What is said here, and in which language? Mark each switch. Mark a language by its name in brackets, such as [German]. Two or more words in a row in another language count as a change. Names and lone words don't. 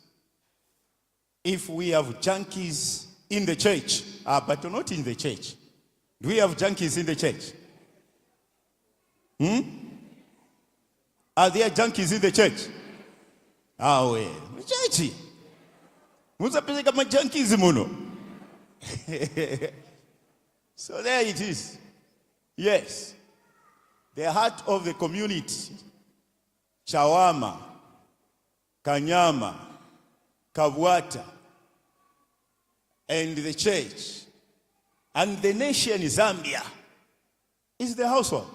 [English] If we have junkies in the church, but not in the church. Do we have junkies in the church? Are there junkies in the church? We. Church. [Nyanja] Musapeleka ma junkies muno. [English] So there it is. Yes. The heart of the community. Chawama, Kanyama, Kabwata, and the church, and the nation Zambia is the household.